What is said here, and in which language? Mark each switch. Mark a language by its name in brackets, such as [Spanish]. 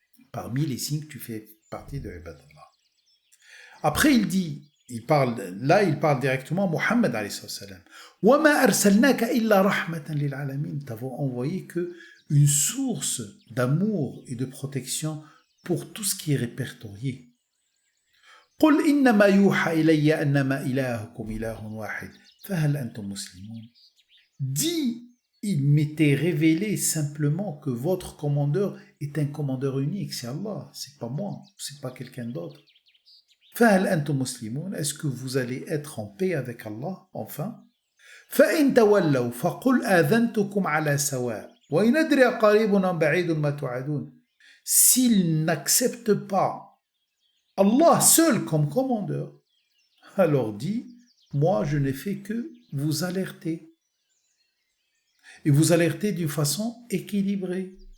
[French] Parmi les signes que tu fais partie de Ibadallah. Après, il parle directement à Muhammad alayhi salam. [Arabic] Wa ma arsalnaka illa rahmatan lil alamin. [French] T'avons envoyé que une source d'amour et de protection pour tout ce qui est répertorié. [Arabic] قل إنما يوحى إلي أنما إلهكم إله واحد فهل أنتم مسلمون. [French] Dis, il m'était révélé simplement que votre commandeur est un commandeur unique, c'est Allah, c'est pas moi, c'est pas quelqu'un d'autre. [Arabic] فهل أنتم مسلمون. [French] Est-ce que vous allez être en paix avec Allah enfin? [Arabic] فإن تولوا فقل آذنتكم على سواء وإن أدري قريب أم بعيد ما توعدون. [French] S'ils n'acceptent pas Allah seul comme commandeur, alors dit, moi je n'ai fait que vous alerter. Et vous alerter d'une façon équilibrée.